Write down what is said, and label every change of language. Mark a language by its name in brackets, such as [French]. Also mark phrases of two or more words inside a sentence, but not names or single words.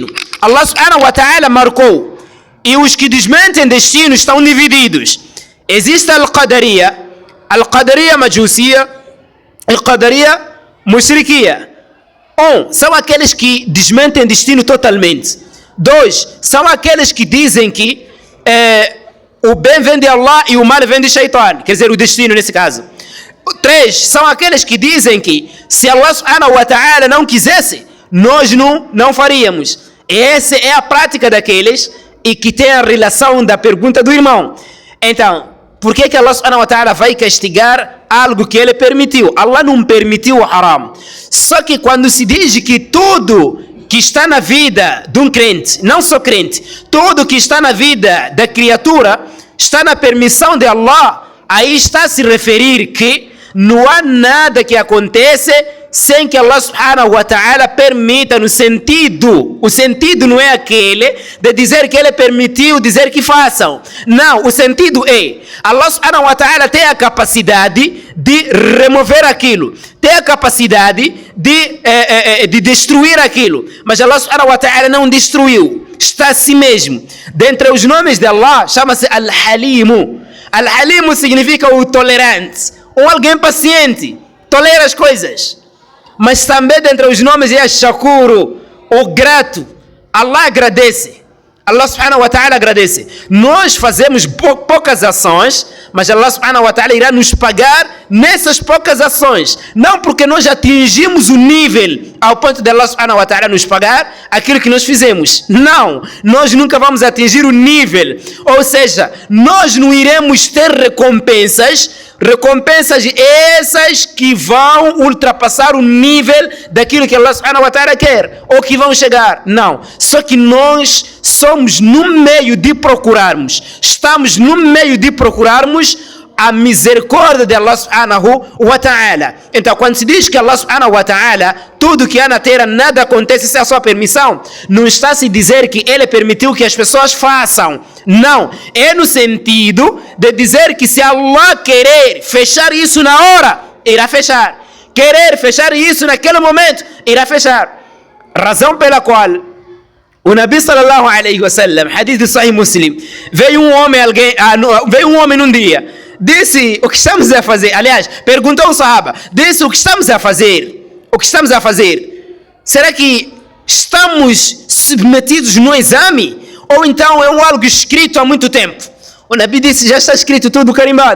[Arabic] الله سبحانه وتعالى [Portuguese] marcou. E os que desmentem destino estão divididos. Existe [Arabic] القدرية المجوسية, القدرية المشركية. [Portuguese] São aqueles que desmentem destino totalmente. 2, são aqueles que dizem que o bem vem de Allah e o mal vem de Shaitan. Quer dizer, o destino nesse caso. 3, são aqueles que dizem que se [Arabic] الله سبحانه وتعالى [Portuguese] não quisesse, nós não faríamos. Essa é a prática daqueles e que tem a relação da pergunta do irmão. Então, por que [Arabic] الله سبحانه وتعالى [Portuguese] vai castigar algo que ele permitiu? Allah não permitiu o haram. Só que quando se diz que tudo que está na vida de um crente, não só crente, tudo que está na vida da criatura está na permissão de Allah, aí está a se referir que não há nada que aconteça sem que [Arabic] الله سبحانه وتعالى [Portuguese] permita, no sentido, o sentido não é aquele de dizer que ele permitiu, dizer que façam. Não, o sentido é, [Arabic] الله سبحانه وتعالى [Portuguese] tem a capacidade de remover aquilo, tem a capacidade de destruir aquilo, mas [Arabic] الله سبحانه وتعالى [Portuguese] não destruiu, está assim mesmo. Dentre os nomes de Allah, chama-se Al-Halimu. Al-Halimu significa o tolerante, ou alguém paciente, tolera as coisas. Mas também dentre os nomes é Shakuru, o grato. Allah agradece. [Arabic] الله سبحانه وتعالى [Portuguese] agradece. Nós fazemos poucas ações, mas [Arabic] الله سبحانه وتعالى [Portuguese] irá nos pagar nessas poucas ações. Não porque nós atingimos o nível ao ponto de [Arabic] الله سبحانه وتعالى [Portuguese] nos pagar aquilo que nós fizemos. Não, nós nunca vamos atingir o nível. Ou seja, nós não iremos ter recompensas essas que vão ultrapassar o nível daquilo que [Arabic] الله سبحانه وتعالى [Portuguese] quer, ou que vão chegar. Não, só que nós somos no meio de procurarmos, estamos no meio de procurarmos a misericórdia de [Arabic] الله سبحانه وتعالى. [Portuguese] Então, quando se diz que [Arabic] الله سبحانه وتعالى, [Portuguese] tudo que há na terra, nada acontece sem a sua permissão, não está a se dizer que ele permitiu que as pessoas façam. Não, é no sentido de dizer que se Allah querer fechar isso na hora, irá fechar. Querer fechar isso naquele momento, irá fechar. Razão pela qual o [Arabic] النبي صلى الله عليه وسلم, [Portuguese] hadith de Sahih Muslim, veio um homem num dia, disse: o que estamos a fazer? Aliás, perguntou ao Sahaba, disse: o que estamos a fazer? O que estamos a fazer? Será que estamos submetidos no exame? Ou então é algo escrito há muito tempo? O Nabi disse: já está escrito tudo carimbado.